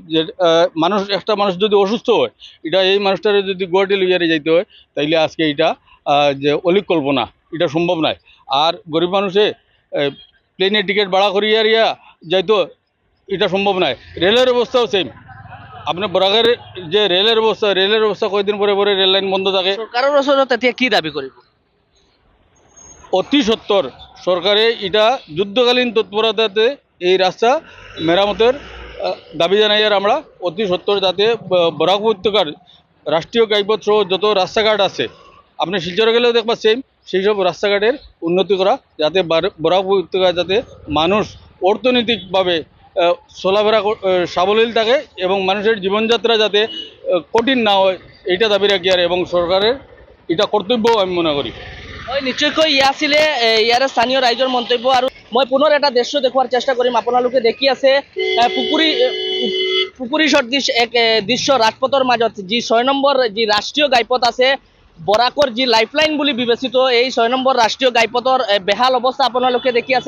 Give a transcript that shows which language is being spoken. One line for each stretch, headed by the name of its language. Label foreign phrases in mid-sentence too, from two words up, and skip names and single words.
Bangla: যে একটা মানুষ যদি অসুস্থ হয়, এটা এই মানুষটারে যদি গুয়াহাটি লইয়ারে যাইতে হয়, তাইলে আজকে এটা যে অলিক কল্পনা, এটা সম্ভব নয়। আর গরিব মানুষে প্লেনের টিকিট ভাড়া করিয়া যাইতো, এটা সম্ভব নয়। রেলের অবস্থাও সেম। আপনার বরাকের যে রেলের অবস্থা কয়েকদিন পরে পরে রেল লাইন বন্ধ থাকে।
Assamese: সরকারের ওচৰত এতিয়া কি দাবী কৰিব?
Bangla: অতি সত্তর সরকারে এটা যুদ্ধকালীন তৎপরতাতে এই রাস্তা মেরামতের দাবি জানাই। আর আমরা অতি সত্তর যাতে বরাক উপত্যকার রাষ্ট্রীয় ঘাইপথ সহ যত রাস্তাঘাট আছে, আপনি শিলচরে গেলেও দেখবা সেম, সেই সব রাস্তাঘাটের উন্নতি করা, যাতে বরাক উপত্যকায় যাতে মানুষ অর্থনৈতিকভাবে চলাফেরা সাবলীল থাকে এবং মানুষের জীবনযাত্রা যাতে কঠিন না হয়, এইটা দাবি রাখি। আর এবং সরকারের এটা কর্তব্য আমি মনে করি।
Assamese: হয়, নিশ্চয়কৈ আছিলে ইয়াৰে স্থানীয় ৰাইজৰ মন্তব্য। আৰু মই পুনৰ এটা দৃশ্য দেখুৱাৰ চেষ্টা কৰিম। আপোনালোকে দেখি আছে পুকুৰী সদৃশ এক দৃশ্য ৰাজপথৰ মাজত, যি ৬ নম্বৰ যি ৰাষ্ট্ৰীয় ঘাইপথ আছে, বৰাকৰ যি লাইফলাইন বুলি বিবেচিত এই ৬ নম্বৰ ৰাষ্ট্ৰীয় ঘাইপথৰ বেহাল অৱস্থা আপোনালোকে দেখি আছে।